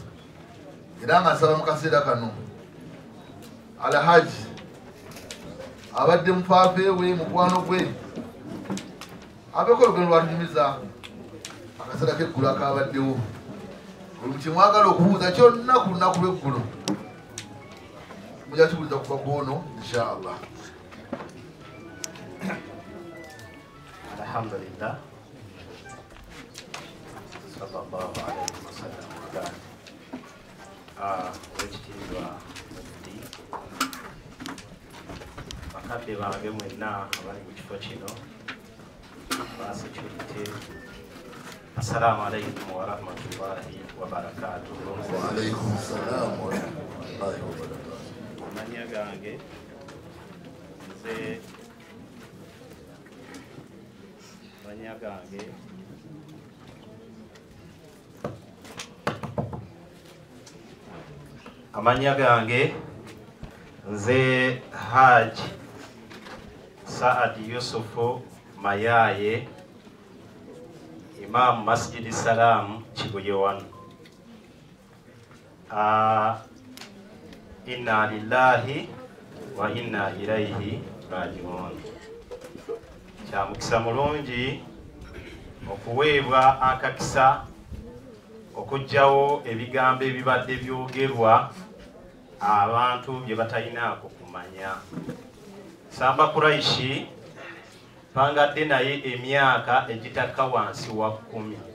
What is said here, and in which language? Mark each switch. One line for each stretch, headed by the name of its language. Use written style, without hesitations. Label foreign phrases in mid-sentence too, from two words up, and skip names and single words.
Ganda: Era ng'asaba mu kaseera kano Alhaji abadde mufaafe we mukwano gwe abeeko olugendo lwatunyumiza akaseera k'eggulu akabaddewo. Buli kimwagala okubuuza kyonna ku lunaku lw'eggulu mujja kibuuza kuva kw'ono
Arabic: إن شاء الله. Alhamdulillah. صلى الله عليه وسلم.
Ganda: Wekitiibwa Mufti. Bakadde bange mwenna abali mu kifo kino. Basekirite.
Arabic: السلام عليكم ورحمة الله وبركاته. وعليكم السلام ورحمة الله وبركاته.
Ganda: Amanya gange nze gange amanya gange nze Haji Saad Yusufu Mayaye Imam Masjid Salam Kibuye 1.
Arabic: إنا لله وإنا إليه راجعون.
Ganda: Kya mukisa mulungi okuweebwa akakisa okujjawo ebigambo ebibadde byogerwa abantu bye batalinaako kumanya. Samba Kuraishi pangadde naye emyaka egitaka wansi wa 10.